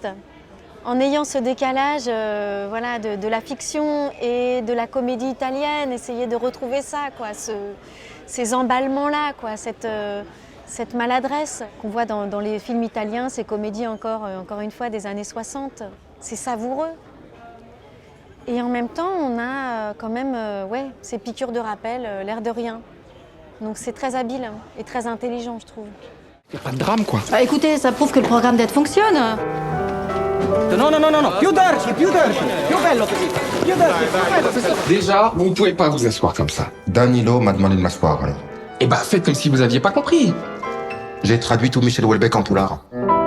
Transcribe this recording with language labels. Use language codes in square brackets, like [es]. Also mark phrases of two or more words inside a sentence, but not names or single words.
[fr] En ayant ce décalage de la fiction et de la comédie italienne, essayer de retrouver ça, quoi, ces emballements-là, quoi, cette maladresse qu'on voit dans les films italiens, ces comédies encore une fois des années 60. C'est savoureux. Et en même temps, on a quand même ces piqûres de rappel, l'air de rien. Donc c'est très habile et très intelligent, je trouve. Y a pas de drame, quoi. Bah, écoutez, ça prouve que le programme d'aide fonctionne. [it] Non, più dolci, più bello così, più dolci. [fr] Déjà, vous ne pouvez pas vous asseoir comme ça. Danilo m'a demandé de m'asseoir, alors. Eh bah, faites comme si vous aviez pas compris. J'ai traduit tout Michel Houellebecq en poulard.